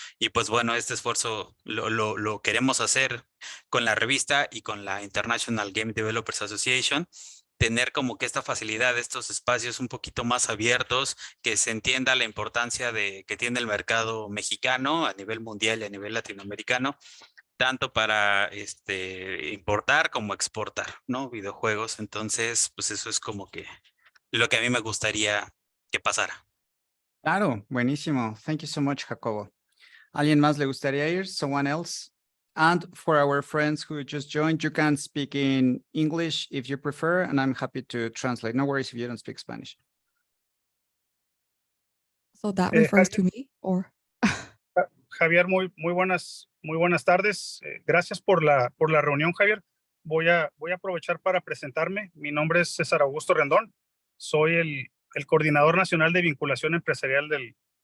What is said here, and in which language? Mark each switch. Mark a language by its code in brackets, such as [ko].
[es] Y pues bueno, este esfuerzo lo queremos hacer con la revista y con la International Game Developers Association, tener como que esta facilidad de estos espacios un poquito más abiertos, que se entienda la importancia que tiene el mercado mexicano a nivel mundial y a nivel latinoamericano, tanto para importar como exportar, ¿no? Videojuegos. Entonces, pues eso es como que lo que a mí me gustaría que pasara. Claro, buenísimo. [en] Thank you so much, Jacobo. [es] ¿Alguien más le gustaría ir? [en] Someone else? And for our friends who just joined, you can speak in English if you prefer, and I'm happy to translate. No worries if you don't speak Spanish. So that refers to me, or? [es] Javier, muy buenas tardes. Gracias por la reunión, Javier. Voy a aprovechar para presentarme. Mi nombre es César Augusto Rendón. Soy el coordinador nacional de vinculación empresarial del